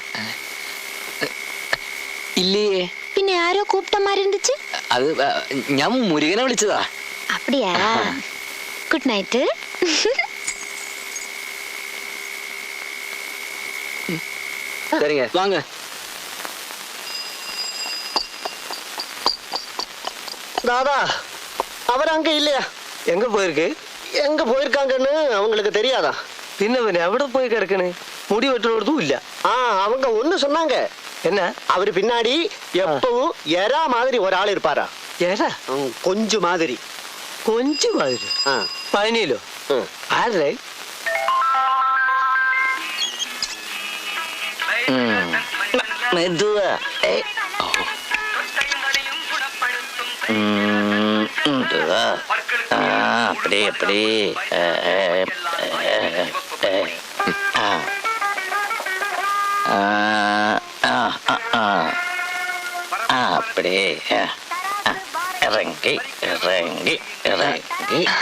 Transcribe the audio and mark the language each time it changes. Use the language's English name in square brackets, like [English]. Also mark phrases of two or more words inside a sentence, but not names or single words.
[Malayalam] ഇല്ലേ? [Tamil] பின்ன யாரோ கூப்பிட்ட மாதிரி இருந்துச்சு. [Malayalam] അത് ഞാൻ മുരുകനെ വിളിച്ചതാ. [Tamil] அப்படியா? [English] good night. [Tamil] சரிங்க, வாங்க. தாதா, அவர் அங்க இல்லையா? எங்க போயிருக்கு? எங்க போயிருக்காங்கன்னு அவங்களுக்கு தெரியாதா? [Malayalam] പിന്നെ എവിടെ പോയി കിടക്കണ്? മുടി വെട്ടുന്നതും ഇല്ല. [Tamil] அவங்க ஒண்ணு சொன்னாங்க. என்ன? அவரு பின்னாடி எப்பவும் எறா மாதிரி ஒரு ஆள் இருப்பாரா? [Malayalam] ഏതാ? [Tamil] கொஞ்சு மாதிரி. [Malayalam] കൊഞ്ചു മാതിരി? ஆ. പഴനിയിലോ? ആരുടെ? [Tamil] மெதுவா. மெதுவா. அப்படி அப்படி. அப்படி இறங்கி இறங்கி இறங்கி.